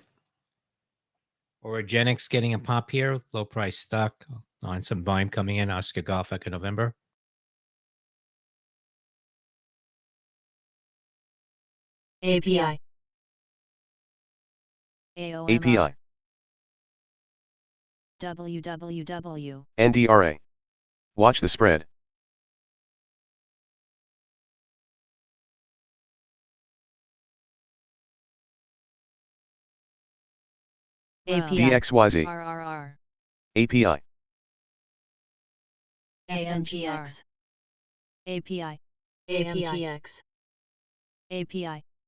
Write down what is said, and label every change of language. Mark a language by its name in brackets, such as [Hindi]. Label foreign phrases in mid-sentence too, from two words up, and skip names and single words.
[English] Orogenics getting a pop here. Low price stock on some volume coming in. Oscar Golf back in November. API, AOMR, API, WWW, NDRA. Watch the spread. API, DXYZ, RRR, API, AMGX, API, AMTX, API,